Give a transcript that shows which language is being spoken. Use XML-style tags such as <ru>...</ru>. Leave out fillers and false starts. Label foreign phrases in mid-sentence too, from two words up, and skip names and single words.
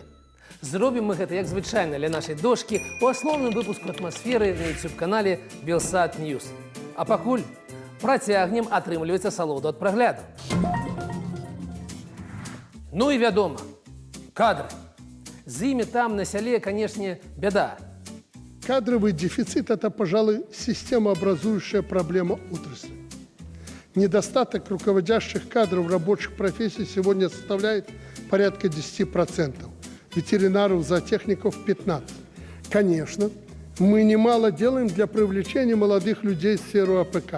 <be>Зробім мы гэта, як звычайна, ля нашай дошкі у асноўным выпуску атмасферы на YouTube-канале Белсат Ньюс. А пакуль працягнем атрымліваць асалоду ад прагляду. Ну і вядома, кадры. З імі там на сяле, канешне, бяда.</be> <ru>Кадровый дефицит – это, пожалуй, системообразующая проблема отрасли. Недостаток руководящих кадров рабочих профессий сегодня составляет порядка 10%. Ветеринаров, зоотехников – 15%. Конечно, мы немало делаем для привлечения молодых людей в сферу АПК.</ru>